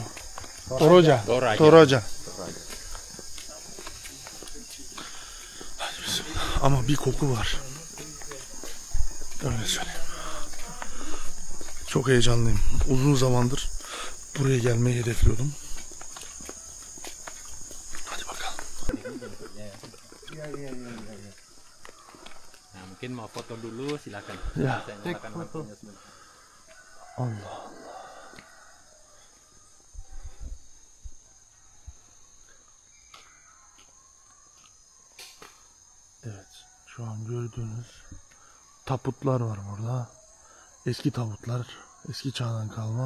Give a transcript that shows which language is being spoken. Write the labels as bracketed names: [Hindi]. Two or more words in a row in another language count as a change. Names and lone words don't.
[Turkish] Toraja. Hadi bismillah. Ama bir koku var. Öyle söyleyeyim. Çok heyecanlıyım. Uzun zamandır buraya gelmeyi hedefliyordum. Hadi bakalım. [Indonesian] Nah, mungkin mau foto dulu silakan. Ya. Saya nyalakan lampunya sebentar. Allah. [Turkish] Evet, şu an gördüğünüz taputlar var burada. Eski tabutlar, eski çağdan kalma.